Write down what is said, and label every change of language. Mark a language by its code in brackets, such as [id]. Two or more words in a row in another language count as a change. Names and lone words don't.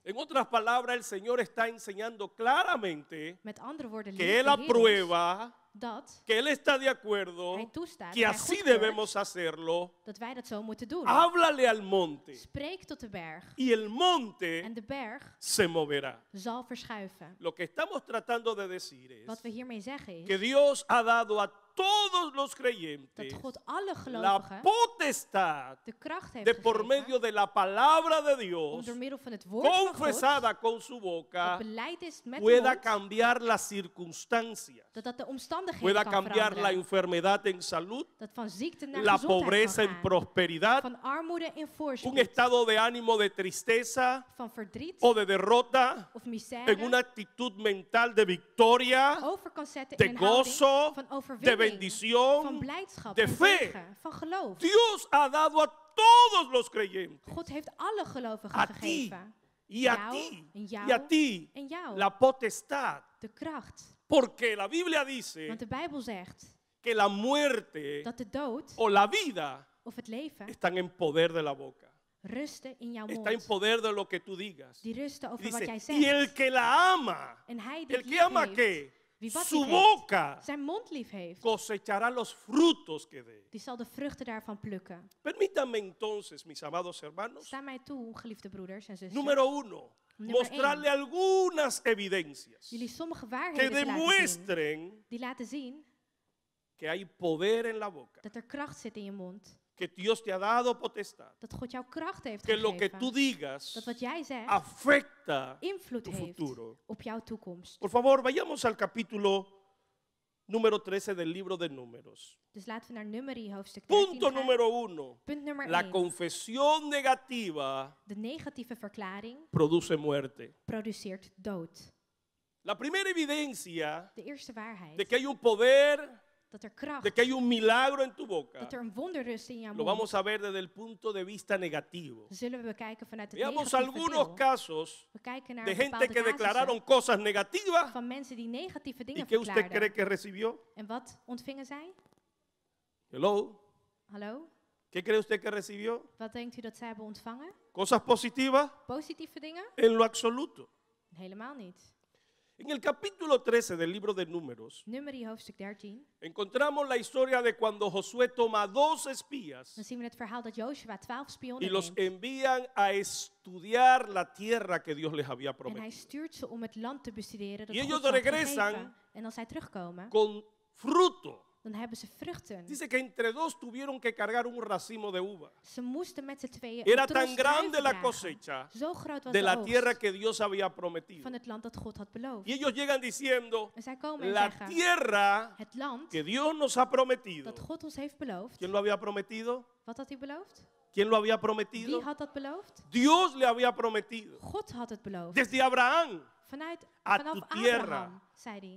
[es] en otras palabras, el Señor está enseñando claramente [nl] met andere woorden, [es] que [nl] leert [es] Él [nl] de Heer ons [es] aprueba, [nl] dat [es] que Él está de acuerdo, [nl] hij toestaat, [es] que [nl] dat hij [es] así [nl] goedkeurt, [es] debemos hacerlo. [nl] dat wij dat zo moeten doen. [es] Háblale al monte [nl] Spreek tot de berg [es] y el monte [nl] en de berg [es] se moverá. [nl] zal verschuiven. [es] Lo que estamos tratando de decir [nl] Wat [es] es [nl] we hiermee zeggen [es] que [nl] is [es] Dios ha dado a todos los [nl] dat [es] creyentes [nl] God alle [es] la [nl] gelovigen [es] potestad [nl] de kracht heeft [es] de por [nl] gegeven [es] medio de la palabra de [nl] om [es] Dios, [nl] door middel van het woord van God, [es] confesada con su [nl] dat [es] boca, [nl] beleid is met de [es] pueda [nl] mond, [es] cambiar las circunstancias, [nl] dat de omstandigheden [es] pueda [nl] kan [es] cambiar la [nl] veranderen. [es] enfermedad en salud, [nl] Dat van ziekte naar [es] la [nl] gezondheid [es] pobreza [nl] kan [es] en [nl] gaan. [es] prosperidad, [nl] Van armoede in [es] un [nl] voorspoed. [es] estado de ánimo de tristeza [nl] Van verdriet [es] o de derrota, [nl] of misère. [es] en una actitud mental de victoria, [nl] over kan zetten [es] de [nl] in een houding [es] gozo, [nl] van [es] de [nl] overwinning. [es] bendición, [nl] Van blijdschap [es] de [nl] en [es] fe. [nl] zegen. Van geloof. [es] Dios ha dado a todos los creyentes, [nl] God heeft alle gelovigen [es] a ti [nl] gegeven. [es] y a [nl] Jou, [es] ti [nl] en jou, [es] y a ti [nl] en jou. [es] la potestad. [nl] De kracht. [es] Porque la Biblia dice [nl] Want de Bijbel zegt [es] que la muerte [nl] dat de dood [es] o la vida [nl] of het leven [es] están en poder de la boca. [nl] rusten in jouw [es] Está en [nl] mond. [es] poder de lo que tú digas. [nl] Die rusten over [es] Y [nl] wat jij [es] dice, y el [nl] zegt. [es] que la ama, [nl] En hij die [es] el [nl] het [es] que ama [nl] lief [es] que [nl] heeft, wie wat [es] su [nl] lief heeft, [es] boca [nl] zijn mond lief heeft, [es] cosechará los frutos que dé. [nl] die zal de vruchten daarvan plukken. [es] Permítanme entonces, mis amados hermanos, [nl] Sta mij toe, geliefde broeders en zussen, [es] número uno, [nl] Nummer [es] mostrarle algunas evidencias [nl] jullie sommige [es] que [nl] waarheden te laten zien, [es] demuestren [nl] die laten zien [es] que hay poder en la boca, [nl] dat er kracht zit in je mond. [es] que Dios te ha dado potestad, [nl] Dat God jou kracht heeft [es] que lo que [nl] gegeven. [es] tú digas [nl] Dat wat jij zegt [es] afecta [nl] invloed [es] tu [nl] heeft [es] futuro. [nl] op jouw toekomst. [es] Por favor, vayamos al capítulo número 13 del libro de Números. [nl] Dus laten we naar Numeri hoofdstuk 13 [es] Punto [nl] gaan. [es] número uno. [nl] Punt nummer [es] La [nl] 1. [es] confesión negativa [nl] De negatieve verklaring [es] produce muerte. [nl] produceert dood. [es] La primera evidencia [nl] De eerste waarheid. [es] de que hay un poder, [nl] Dat er kracht, [es] de que hay un milagro en tu boca, [nl] dat er een wonder rust in jouw [es] lo [nl] mond. [es] vamos a ver desde el punto de vista negativo. [nl] Zullen we bekijken vanuit het [es] Veamos [nl] negatieve [es] algunos [nl] deel. [es] casos [nl] We kijken naar [es] de [nl] bepaalde [es] gente que [nl] casussen [es] declararon cosas negativas [nl] van mensen die negatieve [es] y [nl] dingen [es] que usted cree [nl] verklaarden. [es] que recibió. [nl] En wat ontvingen zij? [en] Hello. [nl] Hallo? [es] ¿Qué cree usted que recibió? [nl] Wat denkt u dat zij hebben ontvangen? [es] ¿Cosas positivas? [nl] Positieve dingen? [es] En lo absoluto. [nl] Helemaal niet. [es] En el capítulo 13 del libro de Números, [nl] Numeri hoofdstuk 13. [es] encontramos la historia de cuando Josué toma 2 espías [nl] Dan zien we het verhaal dat Joshua 12 [es] y [nl] spionnen [es] los [nl] neemt. [es] envían a estudiar la tierra que Dios les había [nl] En hij [es] prometido. [nl] stuurt ze om het land te bestuderen dat [es] Y [nl] God [es] ellos [nl] ze had [es] regresan [nl] gegeven. En als zij terugkomen, [es] Con fruto. [nl] dan hebben ze vruchten. [es] Dice que entre dos tuvieron que cargar un racimo de uva. [nl] Ze moesten met z'n tweeën [es] Era [nl] een tros [es] tan grande [nl] druiven [es] la [nl] dragen. [es] cosecha [nl] Zo groot was [es] de [nl] de [es] la tierra [nl] oogst [es] que Dios había prometido. [nl] van het land dat God had beloofd. [es] Y ellos llegan diciendo, [nl] En zij komen en [es] la [nl] zeggen, [es] tierra [nl] het land [es] que Dios nos ha prometido. [nl] dat God ons heeft beloofd. [es] ¿Quién lo había prometido? [nl] Wat had hij beloofd? [es] ¿Quién lo había [nl] Wie [es] prometido? [nl] had dat beloofd? [es] Dios le había prometido. [nl] God had het beloofd. [es] Desde Abraham, [nl] Vanaf [es] tu tierra, [nl] Abraham, zei hij.